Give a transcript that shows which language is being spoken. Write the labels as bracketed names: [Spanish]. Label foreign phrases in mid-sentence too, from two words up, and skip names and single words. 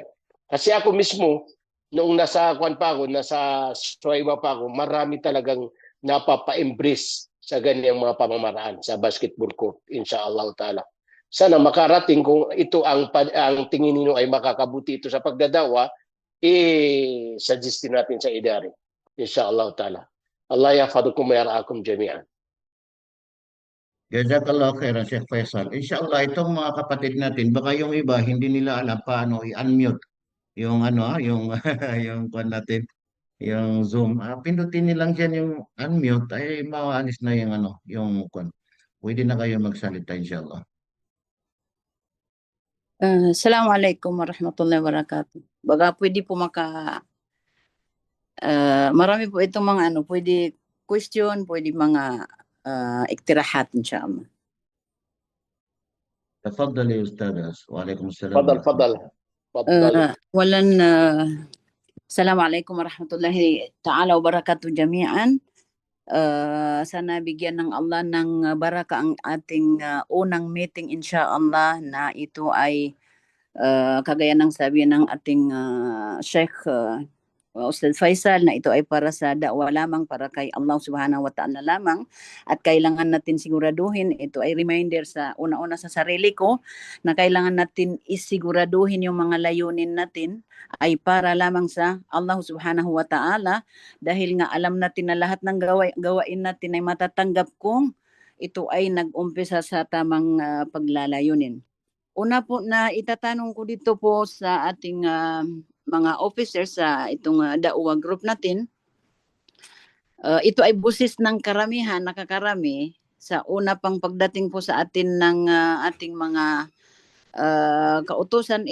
[Filipino] Kasi ako mismo, noong nasa kwan pa ako, nasa Suwayma pa ako, marami talagang napapa-embrace sa ganyang mga pamamaraan sa basketball court, [Arabic] إن شاء الله تعالى. [Filipino] Sana makarating, kung ito ang tingin ninyo ay makakabuti ito sa pagdadawa, suggest natin sa idari, [Arabic] إن شاء الله تعالى. الله يحفظكم ويرعاكم جميعا. جزاك الله خيرا، شيخ فيصل. [Filipino] Inshallah, itong mga kapatid natin, baka yung iba hindi nila alam paano i-unmute yung yung yung kwan natin, yung Zoom. Pindutin nilang dyan yung unmute, ay maalis na yung yung kwan. Pwede na kayo magsalita, inshallah. [Arabic] السلام عليكم ورحمة الله وبركاته. [Filipino] Baga pwede po marami po itong mga pwede question, pwede mga iktirahat inshallah. [Arabic] تفضل يا أستاذ. وعليكم السلام. Fadal. السلام عليكم ورحمة الله تعالى وبركاته جميعا. [Filipino] Sana bigyan ng Allah ng baraka ang ating unang meeting inshallah, na ito ay kagaya ng sabi ng ating Sheikh Ustaz Faisal, na ito ay para sa da'wa lamang, para kay Allah [Arabic] سبحانه وتعالى [Filipino] lamang, at kailangan natin siguraduhin, ito ay reminder sa una-una sa sarili ko, na kailangan natin isiguraduhin yung mga layunin natin ay para lamang sa Allah [Arabic] سبحانه وتعالى, [Filipino] dahil nga alam natin na lahat ng gawain natin ay matatanggap kung ito ay nag-umpisa sa tamang paglalayunin. Una po na itatanong ko dito po sa ating mga officers sa itong da'wa group natin, ito ay busis ng karamihan, nakakarami, sa una pang pagdating po sa atin ng ating mga kautusan.